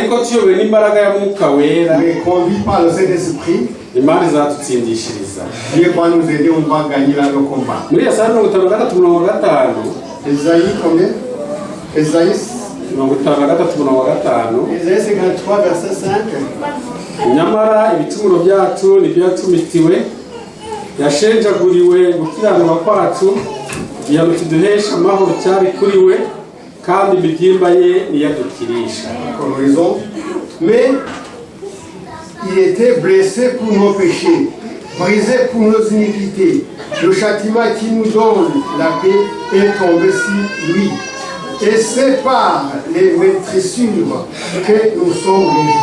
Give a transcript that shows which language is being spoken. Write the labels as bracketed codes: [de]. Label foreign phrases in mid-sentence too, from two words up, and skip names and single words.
[fr] Mais conduit par le Saint-Esprit, Dieu va nous aider, on va gagner le combat. Ésaïe combien? Ésaïe 53, verset 5. [rw] Nyamara ibicumuro byacu nibyo yatumitiwe yashenjaguriwe gukiranirwa kwacu igihano kiduhesha amahoro cyari kuri we kandi imibyimba ye niyadukirisha. [fr] Mais il était blessé pour nos péchés, brisé pour nos iniquités. Le châtiment qui nous donne la paix est tombé sur lui. Et c'est par les maîtrissures que nous sommes guéris.